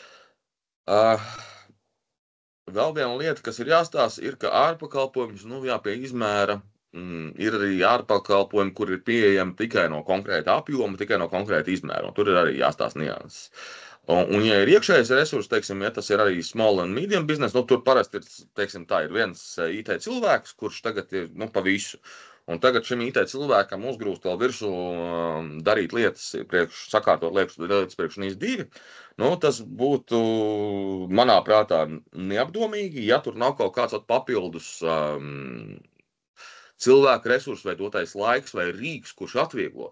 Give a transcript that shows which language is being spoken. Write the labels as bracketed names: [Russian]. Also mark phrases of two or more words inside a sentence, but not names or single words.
[Latvian] Vēl viena lieta, kas ir jāstāsta, ir, ka ārpakalpojums, pie izmēra, ir arī ārpakalpojumi, kur ir pieejami tikai no konkrēta apjoma, tikai no konkrēta izmēra, un tur ir arī jāstāsta nianses. Un ja ir iekšējais resurss, teiksim, ja tas ir arī [English] small and medium business, [Latvian] tur parasti ir, teiksim, tā ir viens IT cilvēks, kurš tagad ir, pa visu. Un tagad šim IT cilvēkam uzgrūst vēl virsū darīt lietas, sakārtot lietas priekš NIS 2. Tas būtu, manā prātā, neapdomīgi, ja tur nav kaut kāds papildus cilvēku resursu vai dotais laiks vai rīks, kurš atvieglo.